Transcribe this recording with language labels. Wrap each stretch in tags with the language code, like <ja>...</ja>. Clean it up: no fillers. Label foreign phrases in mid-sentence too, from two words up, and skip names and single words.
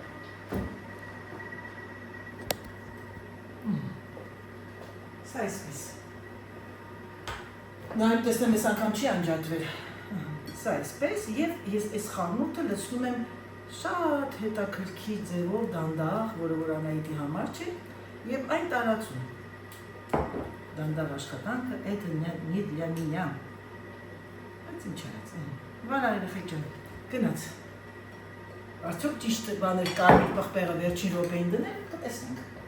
<hy>սա այսպես, Նաև տեսնեմ ես անգամ չի անջատվել, սա այսպես և ես այս խառնուրդը լցնում եմ շատ հետաքրքիր ձևով դանդաղ, որը որ Անահիտի համար չէ և այն տարածում, դանդաղ աշխատանքը,</hy> <ru>это не для меня,</ru> <hy>բայց ինչ արած, վալա երեխեք ջան, գնաց, արդյոք ճիշտ բաներ կարմիր պղպեղը վերջին րոպեին դնել, կտեսնենք</hy>